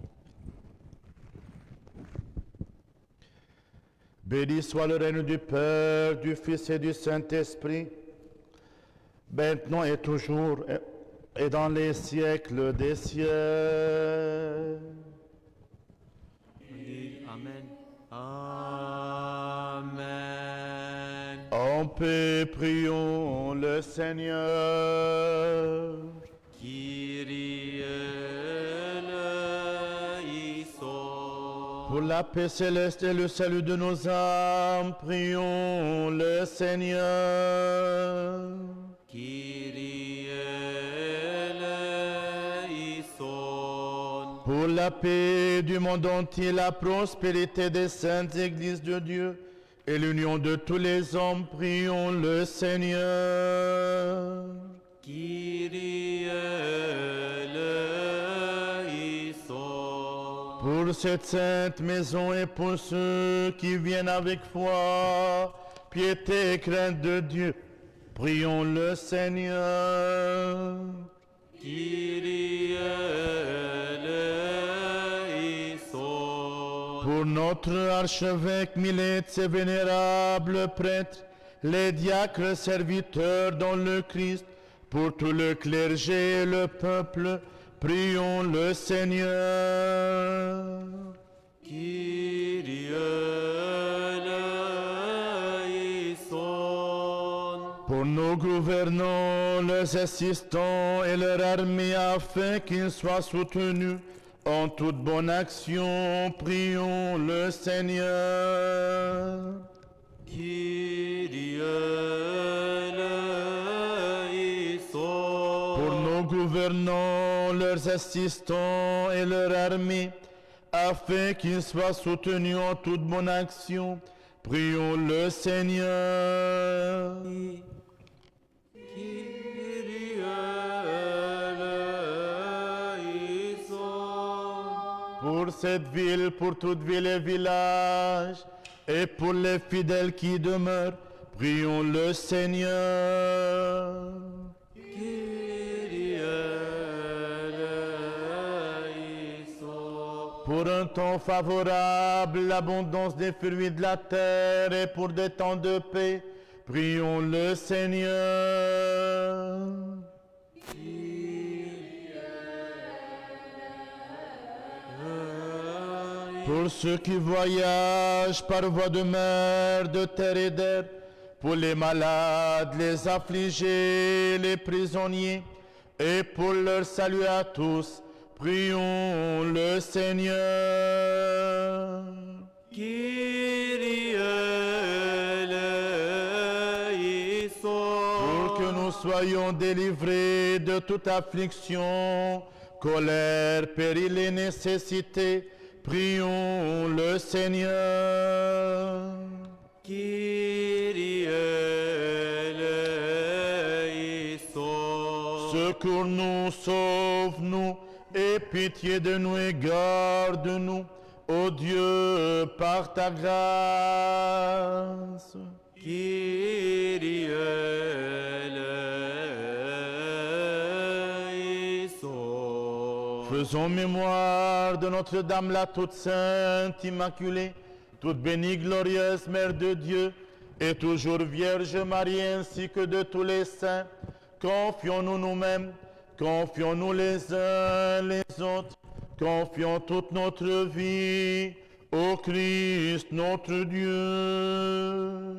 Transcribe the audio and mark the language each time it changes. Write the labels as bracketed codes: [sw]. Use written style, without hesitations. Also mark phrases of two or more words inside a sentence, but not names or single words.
[fr] Béni soit le règne du Père, du Fils et du Saint-Esprit, maintenant et toujours, et dans les siècles des siècles. Amen. Amen. En paix, prions le Seigneur. [el] Κύριε ἐλέησον. [fr] Pour la paix céleste et le salut de nos âmes, prions le Seigneur. [el] Κύριε ἐλέησον. [fr] Pour la paix du monde entier, la prospérité des saintes églises de Dieu et l'union de tous les hommes, prions le Seigneur. [el] Κύριε ἐλέησον. [fr] Pour cette sainte maison et pour ceux qui viennent avec foi, piété et crainte de Dieu, prions le Seigneur. [el] Κύριε ἐλέησον. [fr] Pour notre archevêque Millet et vénérables prêtres, les diacres serviteurs dans le Christ, pour tout le clergé et le peuple, prions le Seigneur. [el] Κύριε ἐλέησον. [fr] Pour nos gouvernants, leurs assistants et leur armée, afin qu'ils soient soutenus en toute bonne action, prions le Seigneur. [el] Κύριε ἐλέησον. [fr] Pour nos gouvernants, leurs assistants et leur armée, afin qu'ils soient soutenus en toute bonne action, prions le Seigneur. [el] Κύριε ἐλέησον. [fr] Pour cette ville, pour toute ville et village, et pour les fidèles qui demeurent, prions le Seigneur. [el] Κύριε ἐλέησον. [fr] Pour un temps favorable, l'abondance des fruits de la terre, et pour des temps de paix, prions le Seigneur. Pour ceux qui voyagent par voie de mer, de terre et d'air, pour les malades, les affligés, les prisonniers, et pour leur salut à tous, prions le Seigneur. [el] Κύριε ἐλέησον. [fr] Pour que nous soyons délivrés de toute affliction, colère, péril et nécessité, prions le Seigneur. [el] Κύριε ἐλέησον. [fr] Secours-nous, sauve-nous, et pitié de nous et garde-nous, ô Dieu, par ta grâce. [el] Κύριε ἐλέησον. [fr] Faisons mémoire de Notre-Dame la toute sainte, immaculée, toute bénie, glorieuse Mère de Dieu, et toujours Vierge Marie, ainsi que de tous les saints. Confions-nous nous-mêmes, confions-nous les uns les autres, confions toute notre vie au Christ notre Dieu.